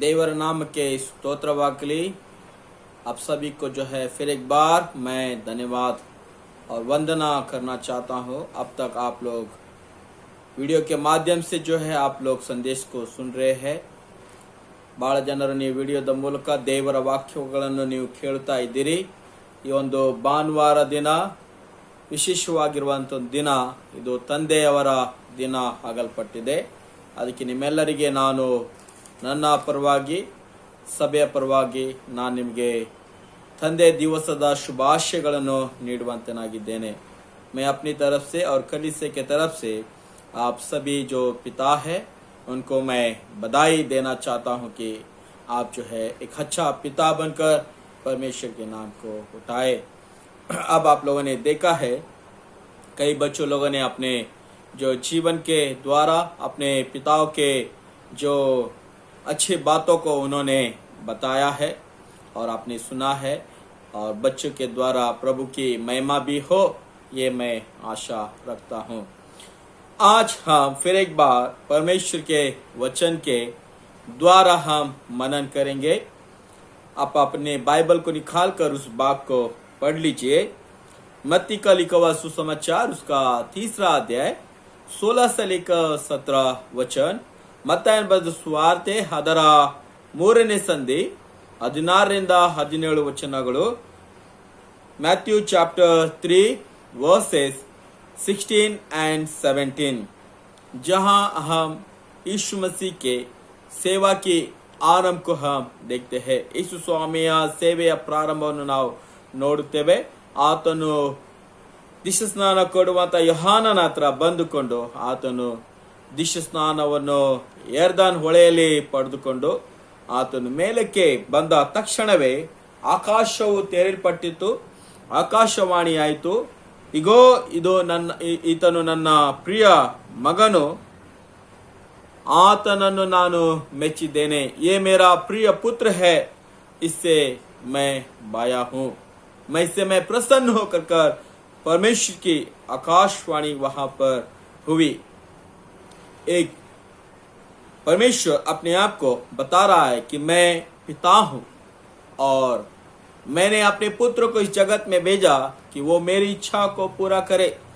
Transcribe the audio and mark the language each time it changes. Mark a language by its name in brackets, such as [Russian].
[Kannada] देवर नामಕ್ಕೆ ಸ್ತೋತ್ರವಾಗಲಿ। [Hindi] आप सभी को जो है फिर एक बार मैं धन्यवाद और वंदना करना चाहता हूँ। अब तक आप लोग ವಿಡಿಯೋ के ಮಾಧ್ಯಮ से जो है आप लोग संदेश को सुन रहे हैं. [Kannada] ಬಹಳ ಜನರು ನೀವು ವಿಡಿಯೋದ ಮೂಲಕ ದೇವರ ವಾಕ್ಯಗಳನ್ನು ನೀವು ಕೇಳ್ತಾ ಇದ್ದೀರಿ. ಈ ಒಂದು ಭಾನುವಾರ ದಿನ ವಿಶೇಷವಾಗಿರುವಂಥ ದಿನ, ಇದು ತಂದೆಯವರ ದಿನ ಆಗಲ್ಪಟ್ಟಿದೆ. ಅದಕ್ಕೆ ನಿಮ್ಮೆಲ್ಲರಿಗೆ ನಾನು ನನ್ನ ಪರವಾಗಿ ಸಭೆಯ ಪರವಾಗಿ ನಾನು ನಿಮಗೆ ತಂದೆ ದಿವಸದ ಶುಭಾಶಯಗಳನ್ನು ನೀಡುವಂತನಾಗಿದ್ದೇನೆ. [Hindi] मैं अपनी तरफ से और कलीसिया के तरफ से आप सभी जो पिता है उनको मैं बधाई देना चाहता हूं कि आप जो है एक अच्छा पिता बनकर परमेश्वर के नाम को उठाए. अब आप लोगों ने देखा है कई बच्चों लोगों ने अपने जो जीवन के द्वारा अपने पिताओं के जो अच्छी बातों को उन्होंने बताया है और आपने सुना है, और बच्चों के द्वारा प्रभु की महिमा भी हो, ये मैं आशा रखता हूँ. आज हम फिर एक बार परमेश्वर के वचन के द्वारा हम मनन करेंगे. आप अपने बाइबल को निकाल कर उस भाग को पढ़ लीजिए. मत्ती का लिखा हुआ सुसमाचार उसका 3 अध्याय 16 से लेकर 17 वचन. [Kannada] ಮತ್ತಾಯನ ಬರೆದ ಸುವಾರ್ತೆ ಅದರ 3ನೇ ಸಂಧಿ 16ರಿಂದ 17 ವಚನಗಳು. [English] Matthew chapter 3 verses 16 and 17, [Hindi] जहां हम यीशु मसीह के सेवा की आरंभ को हम देखते हैं. [Kannada] यीशु ಸ್ವಾಮಿಯ ಸೇವೆಯ ಪ್ರಾರಂಭವನ್ನು ನಾವು ನೋಡುತ್ತೇವೆ. ಆತನು ದೀಕ್ಷಾಸ್ನಾನ ಕೊಡುವಂತ ಯೋಹಾನನ ಹತ್ರ ಬಂದುಕೊಂಡು ಆತನು ದೀಕ್ಷಾಸ್ನಾನವನ್ನು ಯರ್ದಾನ್ ಹೊಳೆಯಲ್ಲಿ ಪಡೆದುಕೊಂಡು ಆತನು ಮೇಲಕ್ಕೆ ಬಂದ ತಕ್ಷಣವೇ ಆಕಾಶವು ತೆರೆಯಲ್ಪಟ್ಟಿತು. ಆಕಾಶವಾಣಿ ಆಯಿತು, ಇಗೋ ಈತನು ನನ್ನ ಪ್ರಿಯ ಮಗನು, ಆತನನ್ನು ನಾನು ಮೆಚ್ಚಿದ್ದೇನೆ. [Hindi] ये मेरा प्रिय पुत्र है, इससे मैं भाया हूँ. इससे मैं प्रसन्न होकर परमेश्वर की आकाशवाणी वहां पर हुई. एक परमेश्वर अपने आप को बता रहा है कि मैं पिता हूं और मैंने अपने पुत्र को इस जगत में भेजा कि वो मेरी इच्छा को पूरा करे.